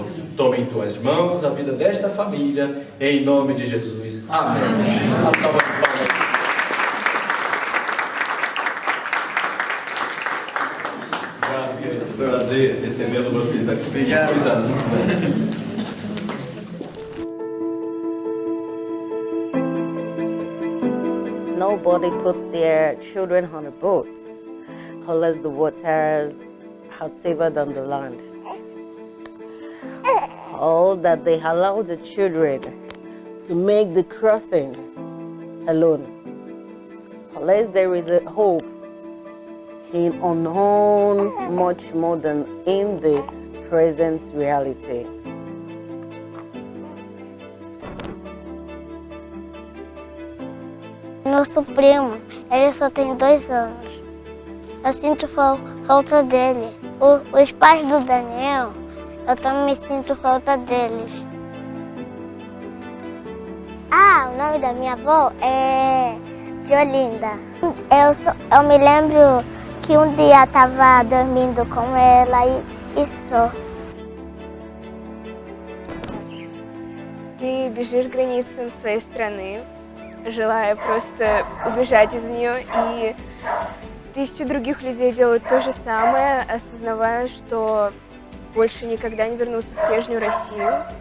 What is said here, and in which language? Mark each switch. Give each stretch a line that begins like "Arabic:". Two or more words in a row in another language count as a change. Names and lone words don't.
Portuguese: Toma em tuas mãos a vida desta família, em nome de Jesus. Amém. A salva de palmas. Prazer recebendo vocês aqui. Obrigado. Coisa linda.
English: Nobody puts their children on the boats unless the waters are safer than the land. Or that they allow the children to make the crossing alone. Unless there is a hope in unknown much more than in the present reality.
Portuguese: Nosso primo, ele só tem 2 anos. Eu sinto falta dele. Os pais do Daniel, eu também sinto falta deles. Ah, o nome da minha avó é Diolinda. Eu me lembro que um dia eu estava dormindo com ela e só.
Russian: Ты бежишь границам своей страны, желая просто убежать из нее, и 1000 других людей делают то же самое, осознавая, что больше никогда не вернутся в прежнюю Россию.